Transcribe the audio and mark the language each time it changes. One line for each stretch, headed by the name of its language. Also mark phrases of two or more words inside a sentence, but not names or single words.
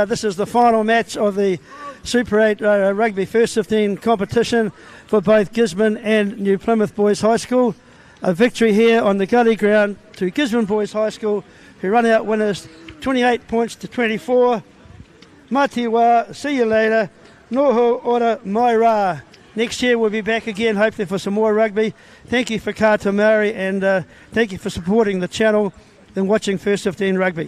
English: This is the final match of the Super 8 Rugby First 15 competition for both Gisborne and New Plymouth Boys High School. A victory here on the gully ground to Gisborne Boys High School, who run out winners 28 points to 24. Matiwa, see you later.
Māori: Noho ora mai rā.
English: Next year we'll be back again, hopefully for some more rugby. Thank you for Kata Maori, and thank you for supporting the channel and watching First 15 Rugby.